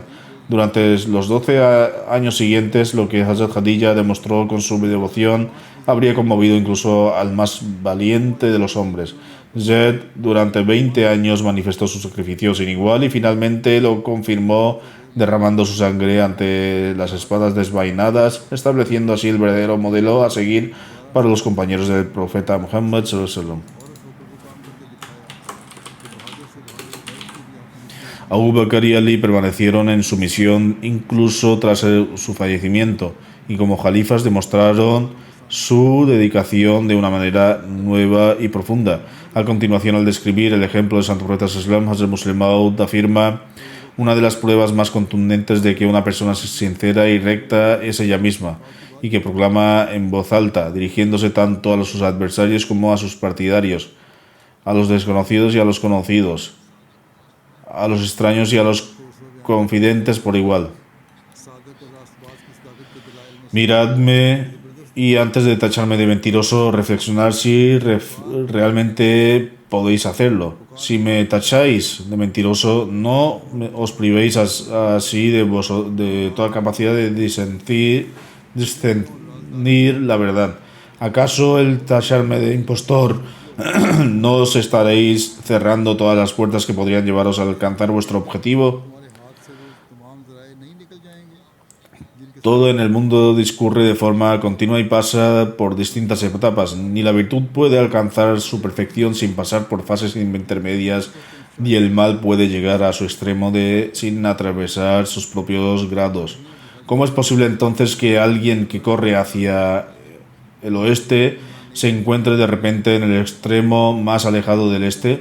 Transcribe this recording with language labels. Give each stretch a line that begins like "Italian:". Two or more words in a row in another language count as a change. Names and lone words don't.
Spanish: Durante los 12 años siguientes, lo que Hazrat Khadija demostró con su devoción habría conmovido incluso al más valiente de los hombres. Zed durante 20 años manifestó su sacrificio sin igual y finalmente lo confirmó derramando su sangre ante las espadas desvainadas, estableciendo así el verdadero modelo a seguir para los compañeros del profeta Muhammad
Arabic: صلى الله عليه وسلم.
Spanish: Abu Bakr y Ali permanecieron en su misión incluso tras su fallecimiento y como jalifas demostraron su dedicación de una manera nueva y profunda. A continuación, al describir el ejemplo del santo profeta Sallam, Hazrat Muslim Maud afirma: una de las pruebas más contundentes de que una persona es sincera y recta es ella misma, y que proclama en voz alta, dirigiéndose tanto a sus adversarios como a sus partidarios, a los desconocidos y a los conocidos, a los extraños y a los confidentes por igual.
Urdu: صادق اور راستباز کی صداقت کے دلائل میں
Spanish: Miradme y antes de tacharme de mentiroso, reflexionar si realmente podéis hacerlo. Si me tacháis de mentiroso, no os privéis así de toda capacidad de discernir la verdad. ¿Acaso el tacharme de impostor no os estaréis cerrando todas las puertas que podrían llevaros a alcanzar vuestro objetivo?
Urdu: ہمارے ہاتھ سے وہ تمام ذرائع نہیں نکل جائیں گے جن کے
Spanish: Todo en el mundo discurre de forma continua y pasa por distintas etapas. Ni la virtud puede alcanzar su perfección sin pasar por fases intermedias, ni el mal puede llegar a su extremo sin atravesar sus propios grados. ¿Cómo es posible entonces que alguien que corre hacia el oeste se encuentre de repente en el extremo más alejado del este?